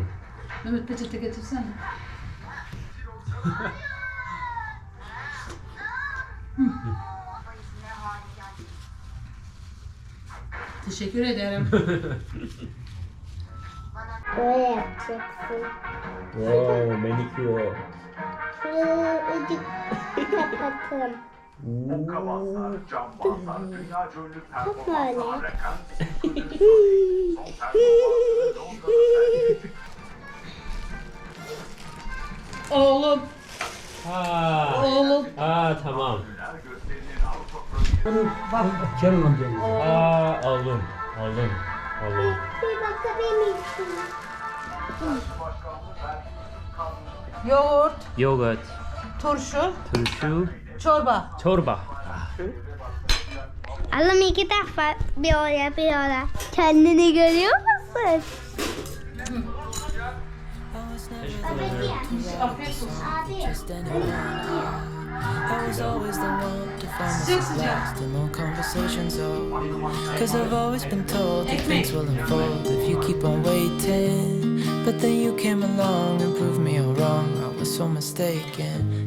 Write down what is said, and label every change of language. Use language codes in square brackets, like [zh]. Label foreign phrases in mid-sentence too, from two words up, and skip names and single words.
[tr] Mehmet peçete getirsene. Teşekkür ederim. Böyle yapacaksın. [ko] 와, 매니큐어. [tr] Şuracık kapatalım. kabaslar, cambazlar, dünya ünlü Böyle. performanslar rekan. Oğlum. [ko] 아. [tr] Oğlum. [ko] 아, tamam. [tr] Kenan amca. [ko] 아, 얼른. [tr] Bir bakabilir misin? Yoğurt. [ko] 요거트, [tr] Turşu. turşu, Çorba. çorba. Allah'ım iki defa bir oraya. Kendini görüyor musun? Afiyet olsun. [en] I was always the one to find myself lost in all conversations. Cause I've always been told that things will unfold if you keep on waiting. But then you came along and proved me all wrong. I was so mistaken.